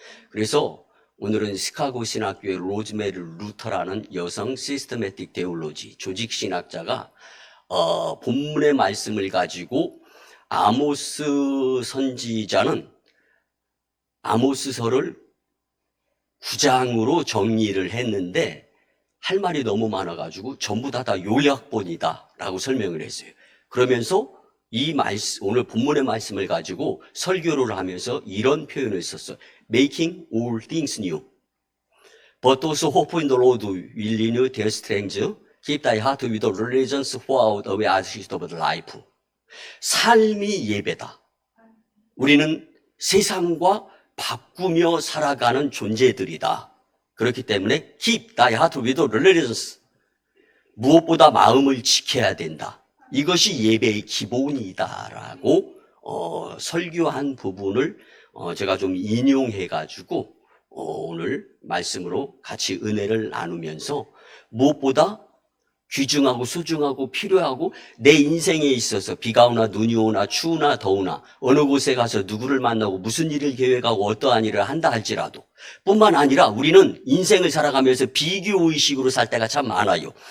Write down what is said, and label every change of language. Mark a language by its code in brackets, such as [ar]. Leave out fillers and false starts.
[ko] 그래서 오늘은 시카고 신학교의 로즈메리 루터라는 여성 시스테매틱 데올로지 조직신학자가 본문의 말씀을 가지고 아모스 선지자는 아모스서를 9장으로 정리를 했는데 할 말이 너무 많아가지고 전부 다 요약본이다 라고 설명을 했어요. 그러면서 오늘 본문의 말씀을 가지고 설교를 하면서 이런 표현을 썼어요. [en] Making all things new. But those who hope in the Lord will renew their strength. Keep thy heart with the religions throughout the way of life. [ko] 삶이 예배다. 우리는 세상과 바꾸며 살아가는 존재들이다. 그렇기 때문에 [en] keep thy heart with the religions. [ko] 무엇보다 마음을 지켜야 된다. 이것이 예배의 기본이다라고 설교한 부분을 제가 좀 인용해가지고 오늘 말씀으로 같이 은혜를 나누면서 무엇보다 귀중하고 소중하고 필요하고 내 인생에 있어서 비가 오나 눈이 오나 추우나 더우나 어느 곳에 가서 누구를 만나고 무슨 일을 계획하고 어떠한 일을 한다 할지라도 뿐만 아니라 우리는 인생을 살아가면서 비교의식으로 살 때가 참 많아요.